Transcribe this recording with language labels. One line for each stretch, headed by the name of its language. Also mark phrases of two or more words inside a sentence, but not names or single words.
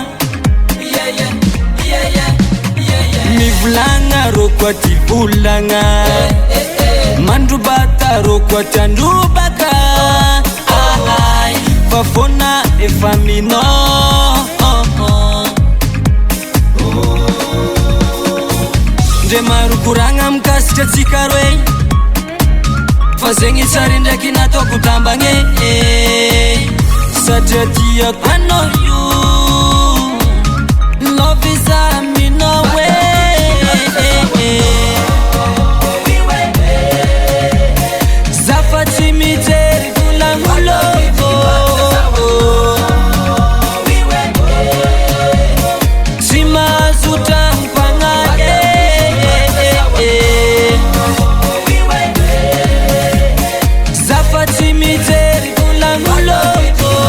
Malagasy: mivolagna rô koa ty volagna mandrobata rô koa ty androbaka fa fôna efa minao ndre maro koragna mikasitra atsika roe fa zegny tsary ndraiky nataoko tambagny satria tiako anao io
English: love is a
Malagasy: minao zafa tsy mijery volagnolovo tsy mahazotra mpagnaky zafa tsy mijery volagnolovo